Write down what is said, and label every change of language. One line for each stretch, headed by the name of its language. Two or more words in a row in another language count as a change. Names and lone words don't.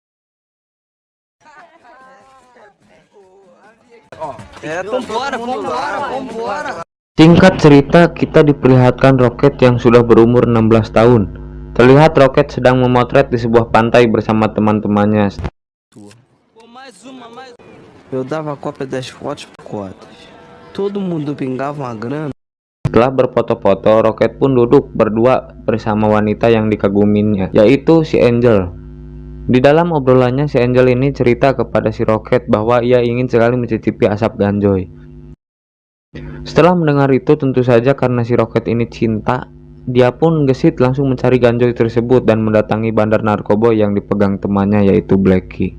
Indonesian: Singkat cerita, kita diperlihatkan Rocket yang sudah berumur 16 tahun. Terlihat Rocket sedang memotret di sebuah pantai bersama teman-temannya.
Portuguese: Eu dava cópia das fotos por cotas. Todo mundo pingava uma grana.
Indonesian: Setelah berfoto-foto, Rocket pun duduk berdua bersama wanita yang dikaguminya, yaitu si Angel. Di dalam obrolannya, si Angel ini cerita kepada si Rocket bahwa ia ingin sekali mencicipi asap ganjoy. Setelah mendengar itu, tentu saja karena si Rocket ini cinta, dia pun gesit langsung mencari ganjoy tersebut dan mendatangi bandar narkoba yang dipegang temannya, yaitu Blackie.